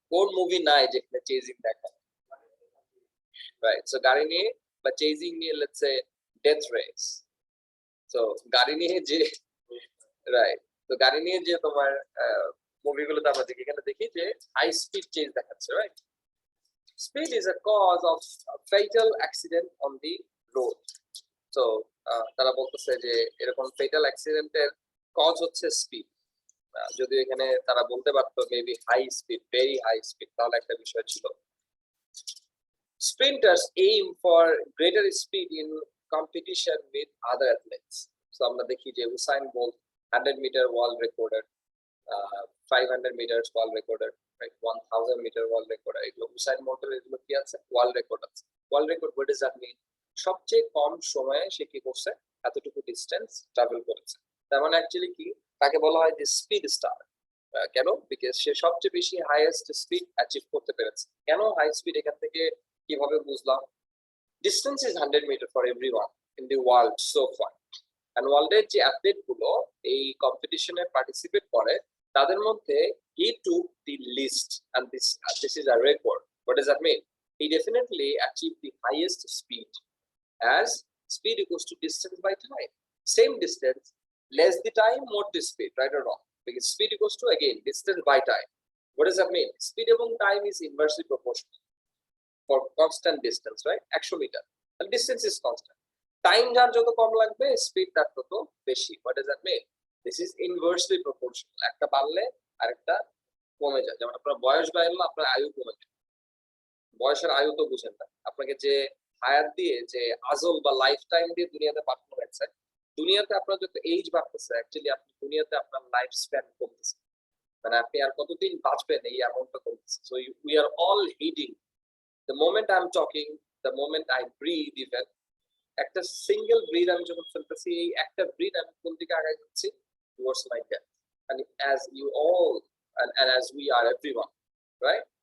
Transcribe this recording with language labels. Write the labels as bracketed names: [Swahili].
[Bangla] কোন মুভি নাই যেখানে চেজিং দেখা, রাইট? সো গাড়ি নিয়ে বা চেজিং নিয়ে, let's say death race. So গাড়ি নিয়ে যে, রাইট, তো গাড়ি নিয়ে যে তোমার মুভিগুলোতে আমরা দেখি, এখানে দেখি যে হাই স্পিড চেজ দেখাচ্ছে, right? [English] Speed is a cause of fatal accident on the road. [Bangla] So তারা বলতেছে যে এরকম ফেটাল অ্যাক্সিডেন্টের কজ হচ্ছে স্পিড। যদি এখানে তারা বলতে পারতো maybe high speed, very high speed, তাহলে একটা বিষয় ছিল। [English] Sprinters aim for greater speed in competition with other athletes. So [Bangla] আমরা দেখি যে উসাইন বোল্ট 100 মিটার ওয়ার্ল্ড রেকর্ডের [English] 500 meters world recorded, right? 1000 meter world record. [Bangla] এগুলো হুসাইন মোল্টের এগুলো কি আছে? ওয়ার্ল্ড রেকর্ড আছে। [English] World record what does that mean? [Bangla] সবচেয়ে কম সময়ে সে কি করছে? এতটুকু ডিস্টেন্স ট্রাভেল করেছে। তার মানে অ্যাকচুয়ালি কি তাকে বলা হয় যে স্পিড স্টার। কেন? বিকজ সে সবচেয়ে বেশি হাইয়েস্ট স্পিড অ্যাচিভ করতে পেরেছে। কেন হাই স্পিড? এখান থেকে কিভাবে বুঝলাম? [English] Distance is 100 metre for everyone in the world so far. [Bangla] And ওয়ার্ল্ডের যে অ্যাথলেট গুলো এই কম্পিটিশনে পার্টিসিপেট করে তাদের মধ্যে [English] he took the least, and this is a record. What does that mean? He definitely achieved the highest speed, as speed equals to distance by time. Same distance, less the time, more the speed, right or wrong? Because speed equals to again distance by time. What does that mean? Speed এবং time is inversely proportional for constant distance, right? 100 meter, and distance is constant. [Bangla] Time যার যত কম লাগবে speed তার তত বেশি। [English] What does that mean? This is inversely proportional. [Bangla] একটা বাড়লে আরেকটা কমে যায়। যেমন আপনার বয়স বাড়লে আপনার আয়ু কমে যায়। বয়সের আয়ু তো বুঝেন না। আপনাকে যে হায়াত দিয়ে যে আজল বা লাইফ টাইম দিয়ে দুনিয়াতে পাঠানো হয়েছে, দুনিয়াতে আপনার যত এইজ বাড়তেছে অ্যাকচুয়ালি আপনি দুনিয়াতে আপনার লাইফ স্প্যান কমতেছে। মানে আপনি আর কতদিন বাঁচবেন এই অ্যামাউন্টটা কমতেছে। [English] so we are all heading the moment I'm talking, the moment I breathe even, [Bangla] একটা সিঙ্গেল ব্রিথ আমি যখন ফেলতেছি এই একটা ব্রিথ আমি কোন দিকে আগাই যাচ্ছি [English] towards my death, and as you all and as we are everyone, right?